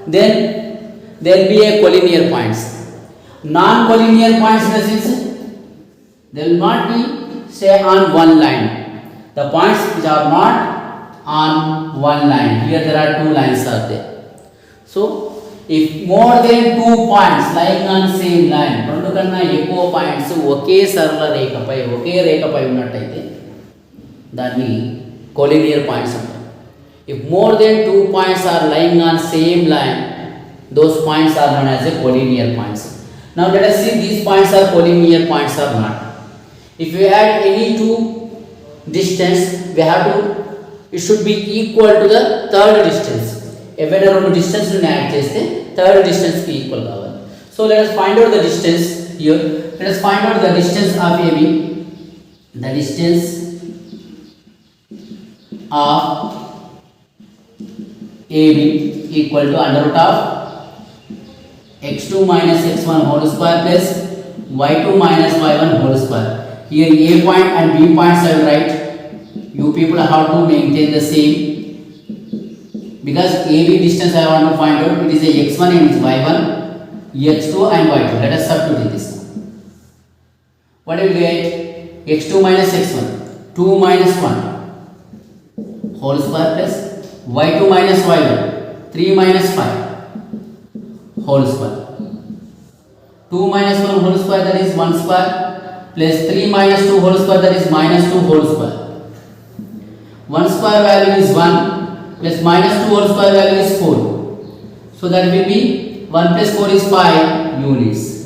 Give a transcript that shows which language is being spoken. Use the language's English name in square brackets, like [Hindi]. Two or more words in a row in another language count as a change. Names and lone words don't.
[English] Then there will be a collinear points. Non-collinear points in the sense they will not be say on one line. The points which are not on one line. Here there are 2 lines are there. So if more than 2 points lying on same line, [Telugu] రెండు కన్నా ఎక్కువ పాయింట్స్ ఒకే సరళ రేఖపై ఒకే రేఖపై ఉన్నట్టయితే దాన్ని [English] collinear points [Telugu] అంటారు. [English] If more than 2 points are lying on same line, those points are known as a collinear points. Now let us see these points are collinear points or not. If you add any 2 distance, we have to, it should be equal to the third distance. Every one distance you add cheste third distance ki equal kaవాలి. So let us find out the distance here. Let us find out the distance of AB. The distance of AB equal to under root of x2 minus x1 whole square plus y2 minus y1 whole square. Here a point and b points I will write. You people have to maintain the same, because AB distance I want to find out. It is a x1 and it is y1, x2 and y2. Let us substitute this. What will we get? x2 minus x1, 2 minus 1 whole square plus y2 minus y1, 3 minus 5 whole square. 2 minus 1 whole square, that is 1 square, plus 3 minus 2 whole square, that is minus 2 whole square. 1 square value is 1, plus minus 2 whole square value is 4. So that will be 1 plus 4 is 5 units.